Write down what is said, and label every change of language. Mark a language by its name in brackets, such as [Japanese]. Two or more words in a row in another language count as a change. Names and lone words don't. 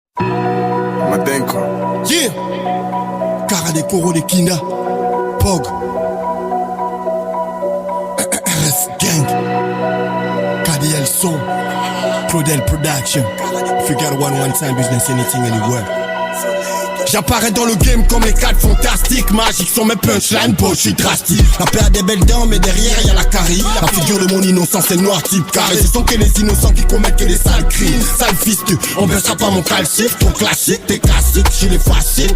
[English] Madenko. Yeah. Cara de Coro de Kinda. Pog. RS Gang. KDL Son. Claudel Production. If you got one time business, anything, anywhere. [French] J'apparais dans le game comme les 4 fantastiques. Magiques sont mes punchlines, je suis drastique. La paire des belles dents, mais derrière y'a la carie. La figure de mon innocence est noir type carré. Ce sont que les innocents qui commettent que les sales crimes. Sale fist, on baissera pas mon calcif. Ton classique, t'es classique, je les fascine.